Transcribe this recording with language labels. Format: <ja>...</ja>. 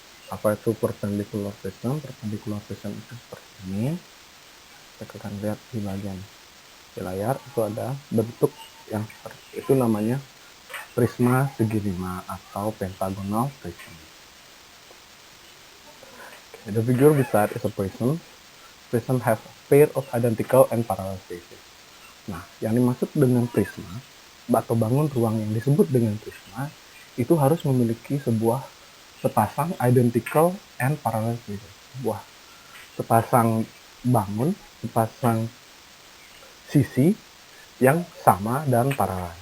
<id>Apa itu perpendicular prism? Perpendicular prism itu seperti ini. Kita akan lihat di bagian di layar itu ada bentuk yang seperti itu, namanya prisma segi 5 atau pentagonal prism.</id> <en>The figure beside is a prism. Prism has a pair of identical and parallel faces.</en> <id>Nah, yang dimaksud dengan prisma atau bangun ruang yang disebut dengan prisma itu harus memiliki sebuah sepasang</id> <en>identical and parallel faces.</en> <id>Sebuah sepasang bangun, sepasang sisi yang sama dan paralel.</id>